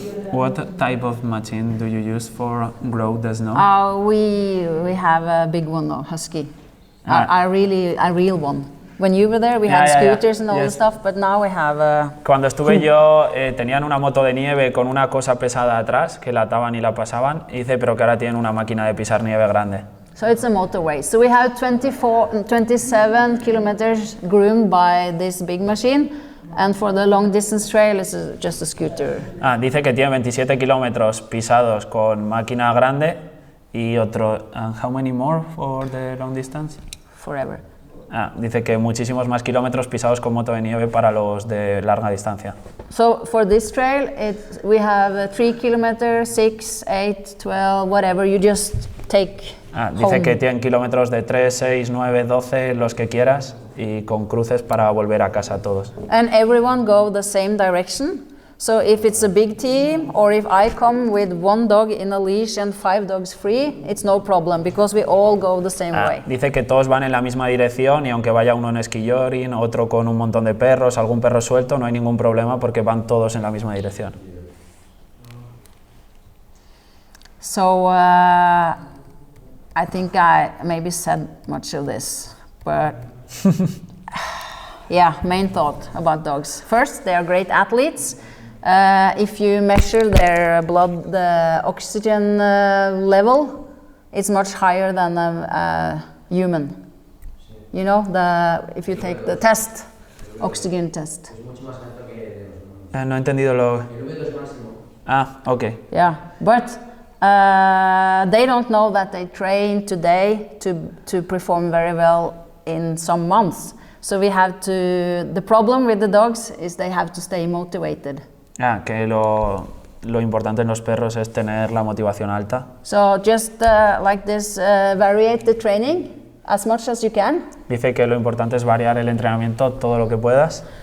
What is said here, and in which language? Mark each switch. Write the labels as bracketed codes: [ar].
[en] What type of machine do you use for grow the snow? We have a big one now, husky. A real one. When you were there, we had scooters and all this stuff, but now we have a... [es] Cuando estuve yo, tenían una moto de nieve con una cosa pesada atrás, que la ataban y la pasaban, y dice, pero que ahora tienen una máquina de pisar nieve grande. [en] So it's a motorway. So we have 27 kilometers groomed by this big machine, and for the long distance trail, it's just a scooter. [es] Dice que tiene 27 kilómetros pisados con máquina grande y otro... [en] And how many more for the long distance? Forever. [es] Dice que muchísimos más kilómetros pisados con moto de nieve para los de larga distancia. [en] So for this trail, we have 3 kilometers, 6, 8, 12, whatever. You just take [es] Dice [en] home. [es] que tienen kilómetros de 3, 6, 9, 12, los que quieras, y con cruces para volver a casa todos. [en] And everyone go the same direction. So if it's a big team, or if I come with one dog in a leash and 5 dogs free, it's no problem, because we all go the same way. [es] Dice que todos van en la misma dirección y aunque vaya uno en esquilloring, otro con un montón de perros, algún perro suelto, no hay ningún problema porque van todos en la misma dirección. [en] So I think I maybe said much of this, but yeah, main thought about dogs. First, they are great athletes. If you measure their blood, the oxygen level, it's much higher than a human. You know, if you take the test, oxygen test. [es] No he entendido lo... El V2 máximo. Ok. [en] Yeah, but they don't know that they train today to perform very well in some months. So we have to, the problem with the dogs is they have to stay motivated. [es] Que lo importante en los perros es tener la motivación alta. [en] So just like this, variate the training as much as you can. [es] Dice que lo importante es variar el entrenamiento todo lo que puedas.